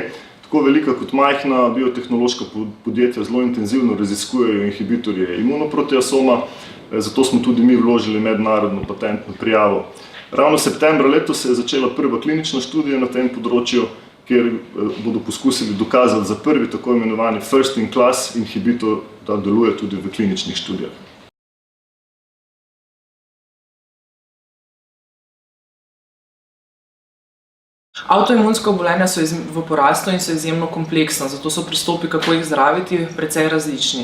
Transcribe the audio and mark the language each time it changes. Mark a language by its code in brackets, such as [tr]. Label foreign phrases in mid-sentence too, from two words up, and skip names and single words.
[sl] Tako velika kot majhna biotehnološka podjetja zelo intenzivno raziskujejo inhibitorje imunoproteasoma, zato smo tudi mi vložili mednarodno patentno prijavo. Ravno septembra letos se je začela prva klinična študija na tem področju, kjer bodo poskusili dokazati za prvi tako imenovani [en] first in class [sl] inhibitor, da deluje tudi v kliničnih študijah. Avtoimunska obolenja so v porastu in so izjemno kompleksna, zato so pristopi, kako jih zdraviti, precej različni.